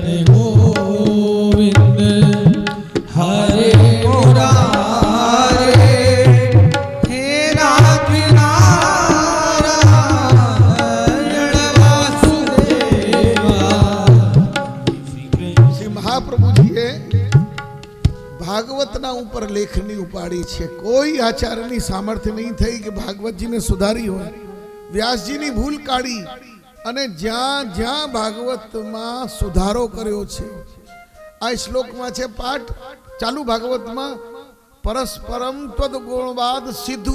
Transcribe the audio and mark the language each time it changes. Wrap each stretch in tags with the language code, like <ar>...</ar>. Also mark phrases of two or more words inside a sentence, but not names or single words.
<sa>गोविंद हरे मुरारे हे नारायण वासुदेवा.</sa> <gu>श्री महाप्रभुजीए ભાગવતના ઉપર લેખની ઉપાડી છે. કોઈ આચાર્યની સામર્થ્ય નહીં થઈ કે ભાગવતજીને સુધારી હોય. વ્યાસજીની ભૂલ કાઢી અને જ્યાં જ્યાં ભાગવતમાં સુધારો કર્યો છે. આ શ્લોકમાં છે પાઠ ચાલુ ભાગવતમાં,</gu> <sa>પરસ્પરમ ત્વદ ગુણવાદ સિદ્ધુ.</sa>